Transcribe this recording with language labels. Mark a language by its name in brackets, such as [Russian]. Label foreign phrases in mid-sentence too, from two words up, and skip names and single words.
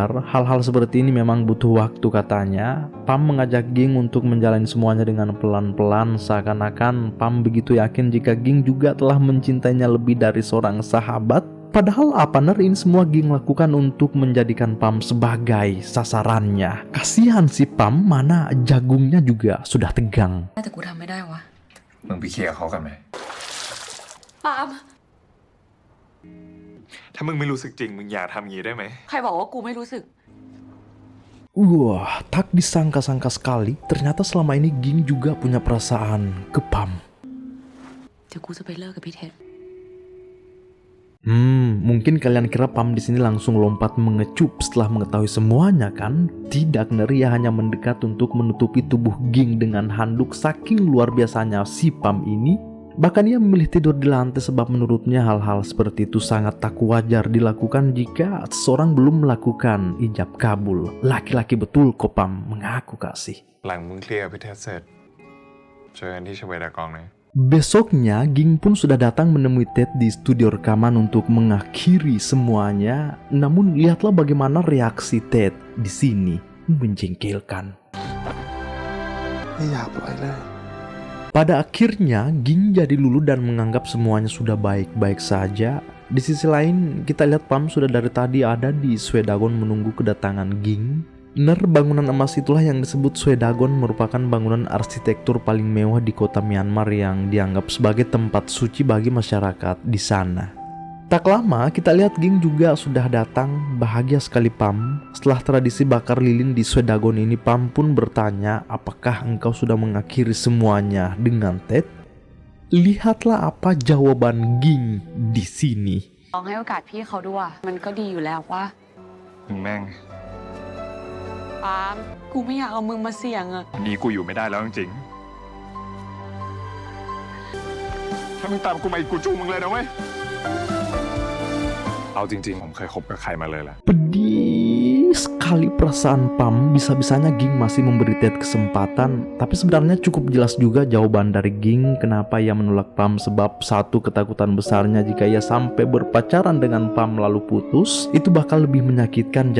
[Indonesian] Hal-hal seperti ini memang butuh waktu, katanya. Pam mengajak Ging untuk menjalani semuanya dengan pelan-pelan, seakan-akan Pam begitu yakin jika Ging juga telah mencintainya lebih dari seorang sahabat. Padahal apa ini semua Ging lakukan untuk menjadikan Pam sebagai sasarannya. Kasihan si Pam, mana jagungnya juga sudah tegang. [Thai] แต่กูทำไม่ได้วะ มึงไปเคลียร์เขากันไหม ปาล์ม ถ้ามึงไม่รู้สึกจริงมึงอย่าทำงี้ได้ไหม ใครบอกว่ากูไม่รู้สึก [Indonesian] Wah, tak disangka-sangka sekali, ternyata selama ini Ging juga punya perasaan ke Pam. [Thai] เดี๋ยวกูจะไปเลิกกับพี่เท็ด [Indonesian] Mungkin kalian kira Pam di sini langsung lompat mengecup setelah mengetahui semuanya kan? Tidak, ia hanya mendekat untuk menutupi tubuh Ging dengan handuk. Saking luar biasanya si Pam ini. Bahkan ia memilih tidur di lantai sebab menurutnya hal-hal seperti itu sangat tak wajar dilakukan jika seseorang belum melakukan ijab kabul. Laki-laki betul kok Pam, mengaku kasih. [Thai] หลังมึงเคลียร์พี่เทสเสร็จเจอกันที่ชเวดากองนะ [Indonesian] Besoknya, Ging pun sudah datang menemui Ted di studio rekaman untuk mengakhiri semuanya. Namun lihatlah bagaimana reaksi Ted di sini, menjengkelkan. [Thai] ไม่อยากปล่อยเลย [Indonesian] Pada akhirnya, Ging jadi luluh dan menganggap semuanya sudah baik-baik saja. Di sisi lain, kita lihat Pam sudah dari tadi ada di Swedagon menunggu kedatangan Ging. Bangunan emas itulah yang disebut Swedagon, merupakan bangunan arsitektur paling mewah di kota Myanmar yang dianggap sebagai tempat suci bagi masyarakat di sana. Tak lama kita lihat Ging juga sudah datang. Bahagia sekali Pam. Setelah tradisi bakar lilin di Swedagon ini, Pam pun bertanya, apakah engkau sudah mengakhiri semuanya dengan Ted? Lihatlah apa jawaban Ging di sini. [Thai] ลองให้โอกาสพี่เขาด้วยมันก็ดีอยู่แล้วว่า มึงแม่ง ปาล์มกูไม่อยากเอามึงมาเสี่ยงอะ วันนี้กูอยู่ไม่ได้แล้วจริงๆถ้ามึงตามกูมาอีกกูจูงมึงเลยนะเว้ย เอาจริงๆผมเคยคบกับใครมาเลยแหละ [Indonesian] Pedih sekali perasaan Pam. Bisa-bisanya Ging masih memberi Ted kesempatan. Tapi sebenarnya cukup jelas juga jawaban dari Ging kenapa ia menolak Pam. Sebab satu ketakutan besarnya jika ia sampai berpacaran dengan Pam lalu putus, itu bakal lebih menyakitkan.